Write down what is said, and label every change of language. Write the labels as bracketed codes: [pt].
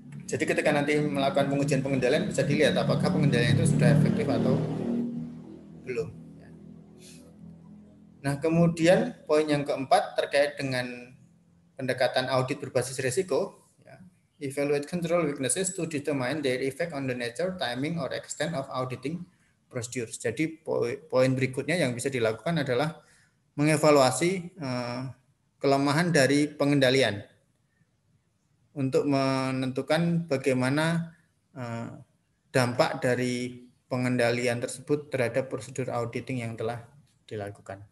[id] Jadi ketika nanti melakukan pengujian pengendalian bisa dilihat apakah pengendalian itu sudah efektif atau belum. Nah, kemudian poin yang keempat terkait dengan pendekatan audit berbasis risiko. [en] Evaluate control weaknesses to determine their effect on the nature, timing, or extent of auditing procedures. [id] Jadi poin berikutnya yang bisa dilakukan adalah mengevaluasi kelemahan dari pengendalian untuk menentukan bagaimana dampak dari pengendalian tersebut terhadap prosedur auditing yang telah dilakukan.